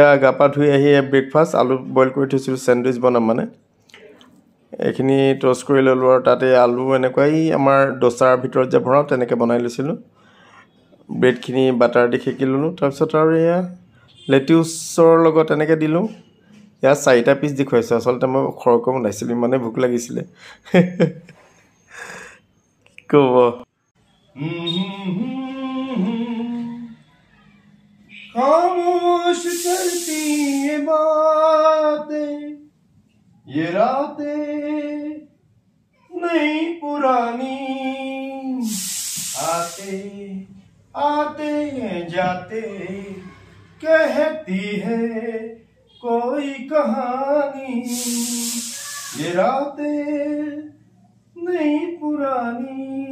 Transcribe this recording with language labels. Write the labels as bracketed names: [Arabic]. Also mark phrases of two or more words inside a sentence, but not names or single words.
[Assamese] গা পা ধুই আহি ব্ৰেকফাষ্ট আলু বইল কৰি থৈছিলোঁ চেণ্ডউইচ বনাম মানে এইখিনি টষ্ট কৰি ল'লোঁ আৰু তাতে আলু এনেকুৱাই আমাৰ ডোচাৰ ভিতৰত যে ভৰাওঁ তেনেকৈ বনাই লৈছিলোঁ ব্ৰেডখিনি বাটাৰ দি সেকি ল'লোঁ তাৰপিছত আৰু এয়া লেটিউছৰ লগত এনেকৈ দিলোঁ এয়া 4টা পিচ দি খুৱাইছোঁ আচলতে মই সৰহকৈ বনাইছিলোঁ ইমানেই ভোক লাগিছিলে [Hindi] ক'ব खामोश करती ये बातें ये रातें नई पुरानी आते आते जाते कहती है कोई कहानी ये रातें नई पुरानी